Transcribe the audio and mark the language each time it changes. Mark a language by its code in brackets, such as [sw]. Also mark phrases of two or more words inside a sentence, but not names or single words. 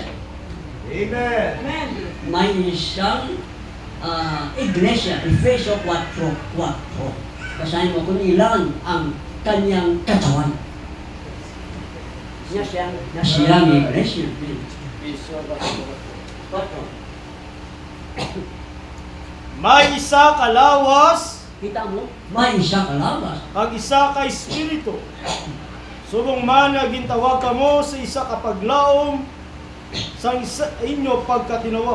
[tl] Amen. May isang iglesia, Efeso 4:4. Basahin mo kung ilan ang kanyang katawan. Na siyang iglesia. 4. [hil] May isa ka lawas, Kita mo? May isa kalabas. kag isa ka espiritu. Subong man nga gintawag kamo sa isa ka paglaom sa isa inyo pagkatinawag.